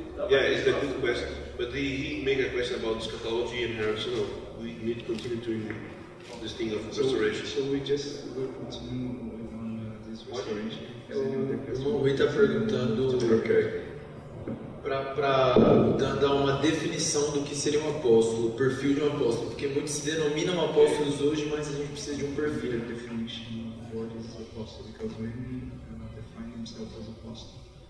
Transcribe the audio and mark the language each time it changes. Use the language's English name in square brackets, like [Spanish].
[English] Yeah, it's a good question. But he made a question about eschatology and Harold, so no, we need to continue to this thing of restoration. So we just will continue on this restoration. [Portuguese] O Rui está perguntando [English] Okay. [Portuguese] para dar uma definição do que seria um apóstolo, o perfil de um apóstolo, porque muitos se denominam apóstolos hoje, mas a gente precisa de um perfil. [English] Definition of what is apostle, because women define themselves as apostle.